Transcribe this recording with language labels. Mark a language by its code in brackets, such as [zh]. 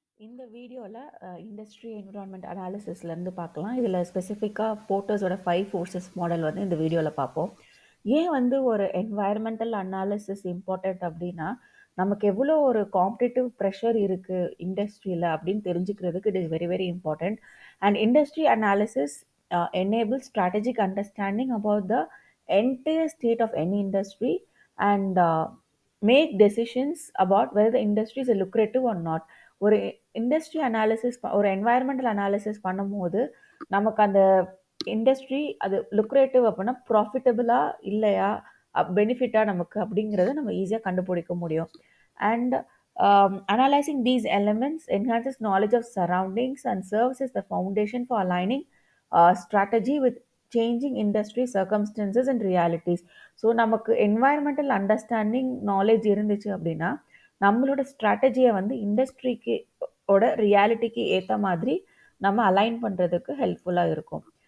[ta] இந்த வீடியோல industry environment அனாலிசிஸ்லேருந்து பார்க்கலாம். இதில ஸ்பெசிஃபிக்கா போர்ட்டர்ஸோட 5 ஃபோர்ஸஸ் மாடல் வந்து இந்த வீடியோல பார்ப்போம். ஏன் வந்து ஒரு என்வைரன்மென்டல் அனாலிசிஸ் இம்பார்ட்டன்ட் அப்டின்னா, நமக்கு எவ்வளோ ஒரு காம்படிட்டிவ் பிரஷர் இருக்கு இண்டஸ்ட்ரியில அப்படின்னு தெரிஞ்சுக்கிறதுக்கு [en] It is very very important. And industry analysis enables strategic understanding about the entire state of any industry and make decisions about whether the industry is lucrative or not. [ta] ஒரு industry analysis ஒரு environmental analysis பண்ணும்போது நமக்கு அந்த industry அது lucrative அப்படின்னா ப்ராஃபிட்டபிளா இல்லையா பெனிஃபிட்டா நமக்கு அப்படிங்கிறத நம்ம ஈஸியாக கண்டுபிடிக்க முடியும். [en] And analyzing these elements enhances knowledge of surroundings and serves as the foundation for aligning strategy with changing industry circumstances and realities. [ta] So நமக்கு என்வாயர்மெண்டல் அண்டர்ஸ்டாண்டிங் நாலேஜ் இருந்துச்சு அப்படின்னா நம்மளோட ஸ்ட்ராட்டஜியை வந்து இண்டஸ்ட்ரிக்கு ஓட ரியாலிட்டிக்கு ஏற்ற மாதிரி நம்ம அலைன் பண்ணுறதுக்கு ஹெல்ப்ஃபுல்லாக இருக்கும்.